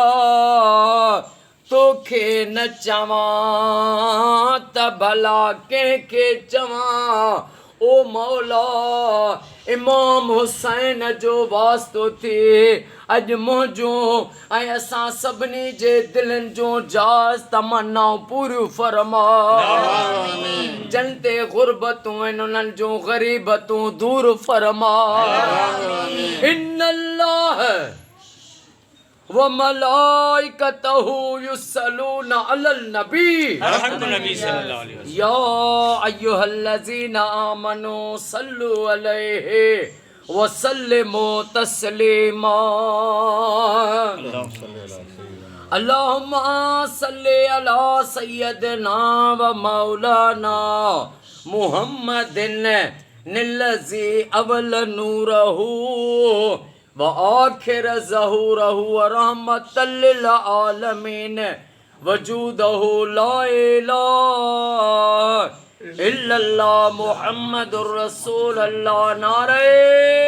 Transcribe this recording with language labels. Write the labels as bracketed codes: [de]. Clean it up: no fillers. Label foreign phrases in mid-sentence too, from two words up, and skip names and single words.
[sd] तोखे न चवां त भला कंहिंखे चवां ओ मौला इमाम हुसैन जो वास्तो थिए अॼु मुंहिंजो ऐं असां सभिनी जे दिलनि जो जाज़ तमन्नाऊं पूरियूं फरमा जन ते गुरबतूं आहिनि उन्हनि जूं ग़रीबतूं दूर फरमा [ar] إن الله وملائكته يصلون على النبي يا أيها الذين آمنوا صلوا عليه وسلموا تسليما اللهم صل على سيدنا ومولانا محمد الذي أول نوره وآخر ظهوره ورحمة للعالمين وجوده لا إله إلا الله محمد رسول الله نارے